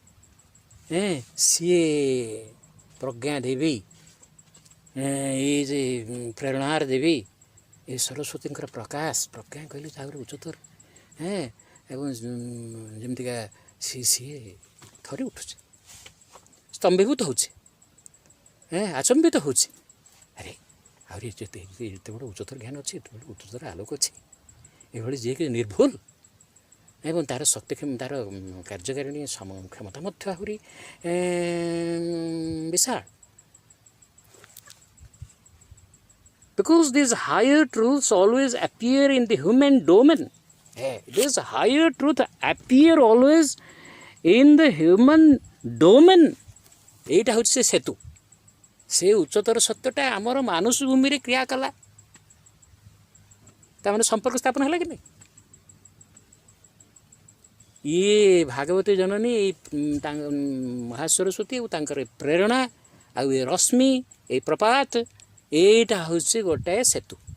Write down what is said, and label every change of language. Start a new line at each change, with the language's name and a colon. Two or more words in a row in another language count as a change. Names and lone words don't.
Odia: ସିଏ ପ୍ରଜ୍ଞା ଦେବୀ, ଏଇ ଯେ ପ୍ରେରଣାର ଦେବୀ, ଏ ସରସ୍ୱତୀଙ୍କର ପ୍ରକାଶ, ପ୍ରଜ୍ଞା କହିଲେ ତାପରେ ଉଚ୍ଚତର, ଏବଂ ଯେମିତିକା ସିଏ ଥରି ଉଠୁଛି, ସ୍ତମ୍ଭୀଭୂତ ହେଉଛି, ଆଚମ୍ବିତ ହେଉଛି। ଆରେ ଆହୁରି ଯେତେ ବଡ଼ ଉଚ୍ଚତର ଜ୍ଞାନ ଅଛି, ଏତେ ବଡ଼ ଉଚ୍ଚତର ଆଲୋକ ଅଛି, ଏଭଳି ଯିଏକି ନିର୍ଭୁଲ ଏବଂ ତା'ର ଶକ୍ତି ତା'ର କାର୍ଯ୍ୟକାରିଣୀ କ୍ଷମତା ମଧ୍ୟ ଆହୁରି ବିଶାଳ।
English: Because these higher truths always appear in the human domain. This higher truth appear always in the human domain.
Bangla: এইটা হচ্ছে সে সেতু।
Odia: ସେ ଉଚ୍ଚତର ସତ୍ୟଟା ଆମର ମାନସ ଭୂମିରେ କ୍ରିୟା କଲା, ତାମାନେ ସମ୍ପର୍କ ସ୍ଥାପନ ହେଲା କି ନାହିଁ। ଇଏ ଭାଗବତୀ ଜନନୀ ମହାସରସ୍ୱତୀ ଆଉ ତାଙ୍କର ପ୍ରେରଣା ଆଉ ଏ ରଶ୍ମି ଏ ପ୍ରପାତ, ଏଇଟା ହେଉଛି ଗୋଟାଏ ସେତୁ।